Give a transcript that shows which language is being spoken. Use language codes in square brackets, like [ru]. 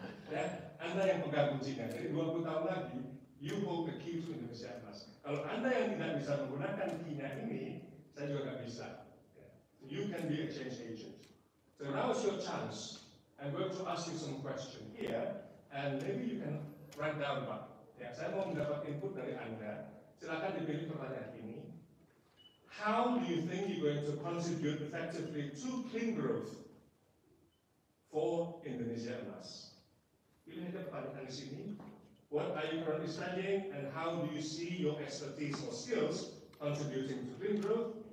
[id] Ya, Anda yang pegang kuncinya. Jadi 20 tahun lagi, [en] you hold the key to Indonesia Emas. [id] Kalau Anda yang tidak bisa menggunakan key-nya ini, saya juga nggak bisa. [en] You can be a change agent. So now is your chance. I'm going to ask you some question here, and maybe you can write down, Pak. [id] Ya, saya mau mendapat input dari Anda. Silakan dipilih pertanyaan ini. [en] How do you think you're going to contribute effectively to clean growth for Indonesia Emas? [id] Pilih aja pertanyaan di sini. [en] What are you currently studying, and how do you see your expertise or skills contributing to clean growth?